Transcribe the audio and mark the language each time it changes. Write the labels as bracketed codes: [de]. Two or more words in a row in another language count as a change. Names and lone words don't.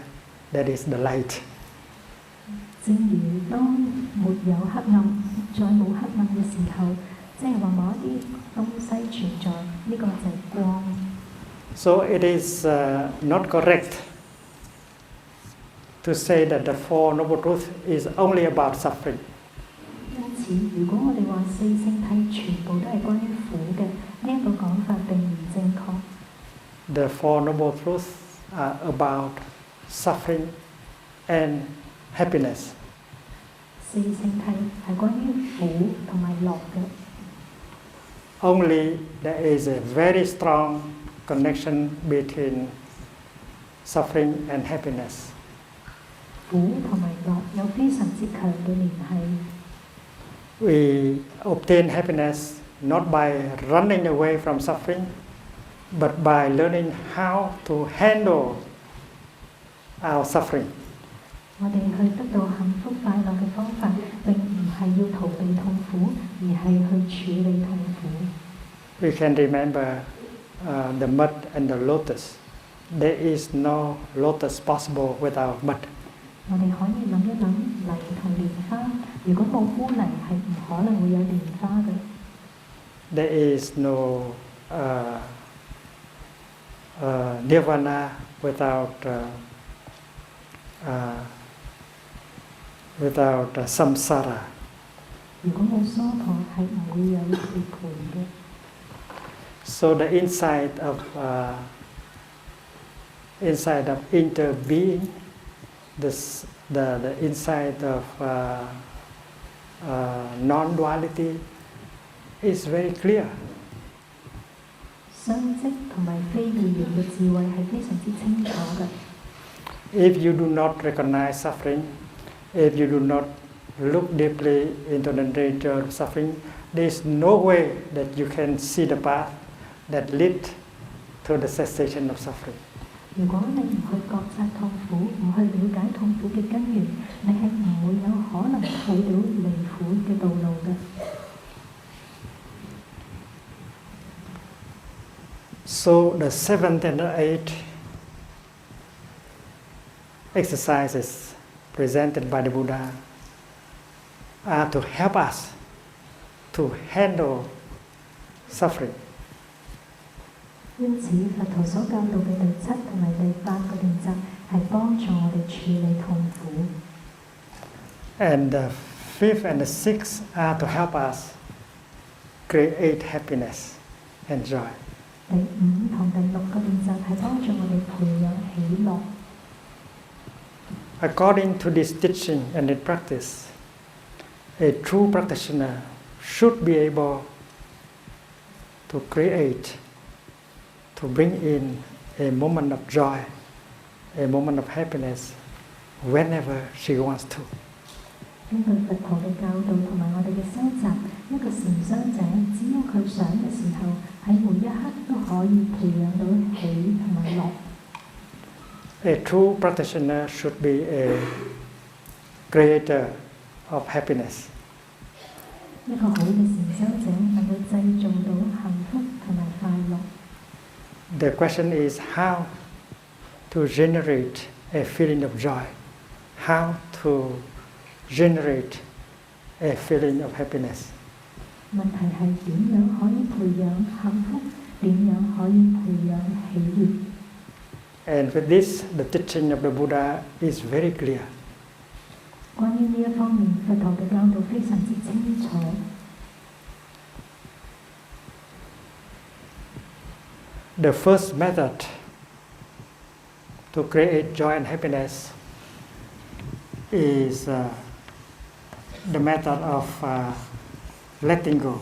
[en] That is the light. [yue] 正如當沒有黑暗，再冇黑暗嘅時候，即係話某一啲東西存在，呢、個就係光。 [en] So it is not correct to say that the Four Noble Truths is only about suffering. [yue] 因此，如果我哋話四聖諦全部都係關於苦嘅，呢一個講法並唔正確。 [en] The Four Noble Truths are about suffering and happiness. [yue] 四聖諦係關於苦同埋樂嘅。 [en] Only there is a very strong connection between suffering and happiness. [yue] 苦同埋樂有非常之強嘅聯繫。 [en] We obtain happiness not by running away from suffering, but by learning how to handle our suffering. [yue] 我哋去得到幸福快樂嘅方法，並唔係要逃避痛苦，而係去處理痛苦。 [en] We can remember the mud and the lotus. There is no lotus possible without mud. [yue] 我哋可以諗一諗泥同蓮花，如果冇污泥，係唔可能會有蓮花嘅。 [en] There is no nirvana without samsara. [yue] 如果冇娑婆，係唔會有涅槃嘅。 [en] So the insight of interbeing, the insight of non-duality is very clear. [yue] 所相積同埋非二元嘅智慧係非常之清楚嘅。 [en] If you do not recognize suffering, if you do not look deeply into the nature of suffering, there is no way that you can see the path that lead to the cessation of suffering. [yue] 如果你唔去覺察痛苦，唔去了解痛苦嘅根源，你係唔會有可能睇到離苦嘅道路嘅。 [en] So the 7th and the 8th exercises presented by the Buddha are to help us to handle suffering. [yue] 因此，佛陀所教導嘅第7同埋第8個練習係幫助我哋處理痛苦。 [en] And the 5th and the 6th are to help us create happiness and joy. [yue] 第5同第6個練習係幫助我哋培養喜樂。 [en] According to this teaching and its practice, a true practitioner should be able to create, to bring in a moment of joy, a moment of happiness, whenever she wants to. [yue] 根據佛陀嘅教導同埋我哋嘅修習，一個禪修者只要佢想嘅時候，喺每一刻都可以培養到喜同埋樂。 [en] A true practitioner should be a creator of happiness. [yue] 一個好嘅禪修者能夠製造到幸福同埋快樂。 [en] The question is how to generate a feeling of joy, how to generate a feeling of happiness. [yue] 問題係點樣可以培養幸福，點樣可以培養喜悅。 [en] And with this, the teaching of the Buddha is very clear. [yue] 關於呢一方面，佛陀嘅教導非常之清楚。 [en] The first method to create joy and happiness is the method of letting go.